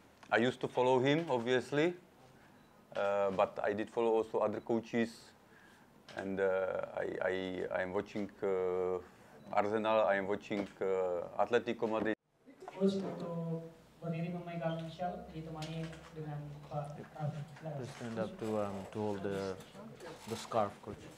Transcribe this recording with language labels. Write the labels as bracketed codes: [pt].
[en] I used to follow him, obviously, but I did follow also other coaches, and I'm watching Arsenal. I'm watching Atletico Madrid. [id] Coach untuk berdiri memegang shell ditemani dengan Pak Raffi. [en] Please stand up to hold the scarf, coach.